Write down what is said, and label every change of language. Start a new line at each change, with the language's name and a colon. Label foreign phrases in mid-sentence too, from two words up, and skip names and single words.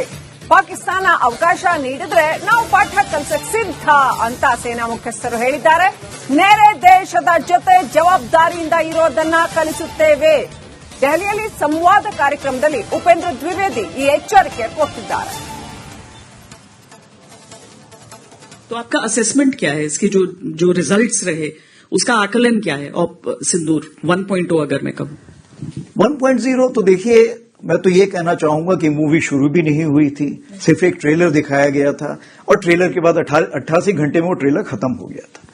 Kannada: ಪಾಕಿಸ್ತಾನ ಅವಕಾಶ ನೀಡಿದ್ರೆ ನಾವು ಪಾಠ ಕಲಿಸಕ್ಕೆ ಸಿದ್ಧ ಅಂತ ಸೇನಾ ಮುಖ್ಯಸ್ಥರು ಹೇಳಿದ್ದಾರೆ. ನೆರೆ ದೇಶದ ಜೊತೆ ಜವಾಬ್ದಾರಿಯಿಂದ ಇರೋದನ್ನ ಕಲಿಸುತ್ತೇವೆ. ದೆಹಲಿಯಲ್ಲಿ ಸಂವಾದ ಕಾರ್ಯಕ್ರಮದಲ್ಲಿ ಉಪೇಂದ್ರ ದ್ವಿವೇದಿ ಈ ಎಚ್ಚರಿಕೆ ಕೊಟ್ಟಿದ್ದಾರೆ.
Hindi: तो आपका असेसमेंट क्या है, इसके जो रिजल्ट्स रहे उसका आकलन क्या है? और सिंदूर 1.0 अगर मैं कहूं 1.0 तो देखिए, मैं तो ये कहना चाहूंगा कि मूवी शुरू भी नहीं हुई थी, सिर्फ एक ट्रेलर दिखाया गया था और ट्रेलर के बाद 88 घंटे में वो ट्रेलर खत्म हो गया था.